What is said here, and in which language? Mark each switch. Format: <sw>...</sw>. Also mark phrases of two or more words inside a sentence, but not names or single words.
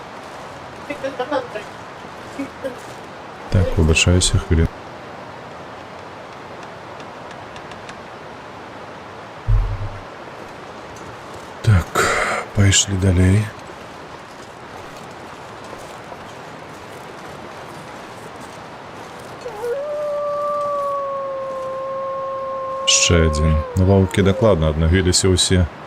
<uk>Так, вибачаюся, хвилин.</uk> <be>Так, пайшлі далей.</be> <uk>Ще один.</uk> <be>Ваўкі дакладна аднавіліся ўсе.</be>